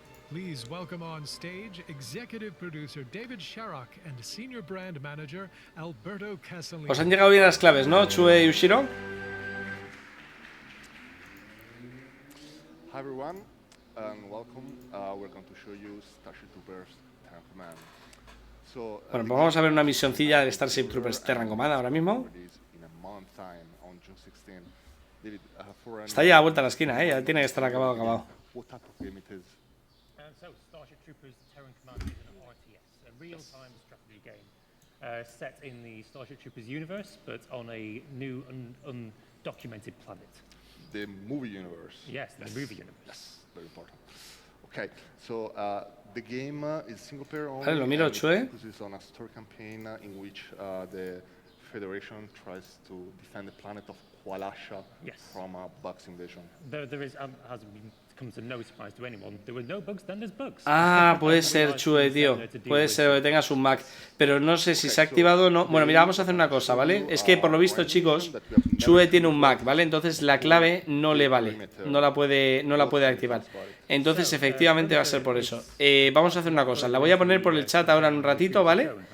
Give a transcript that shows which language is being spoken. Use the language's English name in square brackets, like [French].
[English] Please welcome on stage executive producer David Sharrock and senior brand manager Alberto Casalini. [Spanish] Os han llegado bien las claves, ¿no, Chue y Ushiro? [English] Hi everyone, and welcome. We're going to show you Starship Troopers Terran Command. So, [Spanish] bueno, pues vamos a ver una misioncilla de Starship Troopers Terran Command ahora mismo. [English] In a month time, on June 16, David, for an [Spanish] Está ya a vuelta a la esquina, ya tiene que estar acabado. [English] what type of game it is? So, Starship Troopers Terran Command is an RTS, a real-time strategy game set in the Starship Troopers universe, but on a new, undocumented planet. The movie universe. Yes, the movie universe. Yes, very important. Okay, so the game is single player only. [Spanish] Vale, lo miro, Chue. [English] Focuses on a story campaign in which the Federation tries to defend the planet of Qualasha from a Bugs invasion. There is, has come to no surprise to anyone, there were no bugs, then there's bugs. [Spanish] Ah, puede ser, Chue, tío. Puede ser que tengas un Mac. Pero no sé si se ha activado o no. Bueno, mira, vamos a hacer una cosa, ¿vale? Es que por lo visto, chicos, Chue tiene un Mac, ¿vale? Entonces la clave no le vale. No la puede activar. Entonces, efectivamente, va a ser por eso. Vamos a hacer una cosa. La voy a poner por el chat ahora en un ratito, ¿vale?